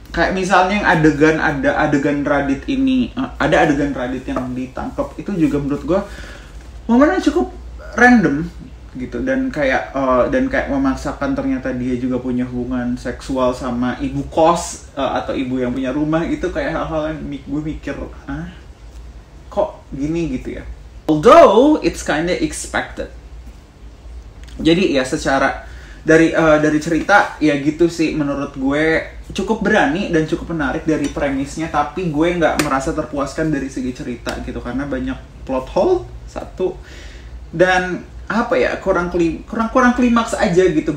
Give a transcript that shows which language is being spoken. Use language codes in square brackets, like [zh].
[id] Kayak misalnya yang ada adegan Radit ini, ada adegan Radit yang ditangkap, itu juga menurut gue momennya cukup random gitu, dan kayak memaksakan ternyata dia juga punya hubungan seksual sama ibu kos atau ibu yang punya rumah. Itu kayak hal-hal yang gue mikir, kok gini gitu ya. [en] Although it's kinda expected. [id] Jadi ya secara dari cerita ya gitu sih, menurut gue cukup berani dan cukup menarik dari premisnya, tapi gue nggak merasa terpuaskan dari segi cerita gitu, karena banyak plot hole satu, dan apa ya, kurang klimaks aja gitu.